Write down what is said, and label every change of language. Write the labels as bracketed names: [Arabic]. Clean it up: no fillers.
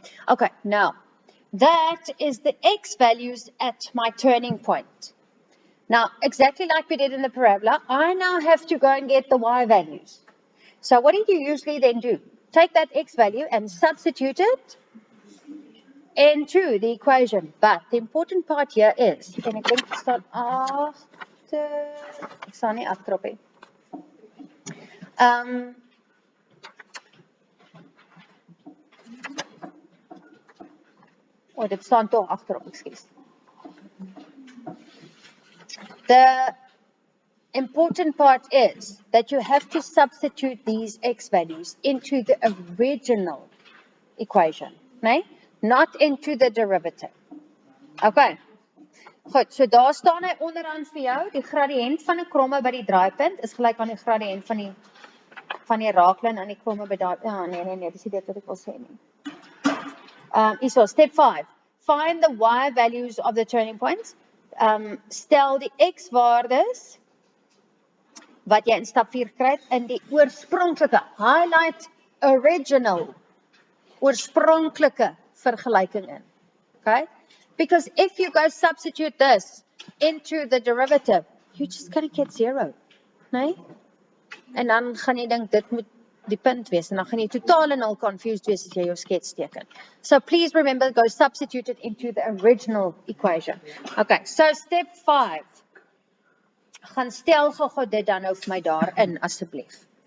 [English] Okay, now that is the x values at my turning point. Now, exactly like we did in the parabola, I now have to go and get the y values. So what do you usually then do? Take that x value and substitute it into the equation. But the important part here is, [Afrikaans] en ek dink ek staan agter, ek staan nie agterop nie. Dit staan tog agterop, ekskuus. [English] The important part is that you have to substitute these x values into the original equation, nee? Not into the derivative. Okay. [Afrikaans] Goed, so daar staan hy onderaan vir jou, die gradiënt van 'n kromme by die draaipunt is gelyk aan die gradiënt van die raaklyn aan die kromme by daai nee, dis nie dit wat ek wil sê nie. Hierso, [English] step 5. Find the y values of the turning points. [Afrikaans] Stel die x waardes wat jy in stap 4 kry in die oorspronklike, [English] highlight original, [Afrikaans] oorspronklike vergelyking in. [English] Okay? Because if you go substitute this into the derivative, you're just going to get 0. [Afrikaans] Nee? En dan gaan jy dink dit moet die punt wees en dan gaan jy totaal en al confused wees as jy jou skets teken. [English] So please remember, go substitute it into the original equation. Okay, so step 5. [Afrikaans] Gaan stel gou dit dan nou vir my daarin asseblief.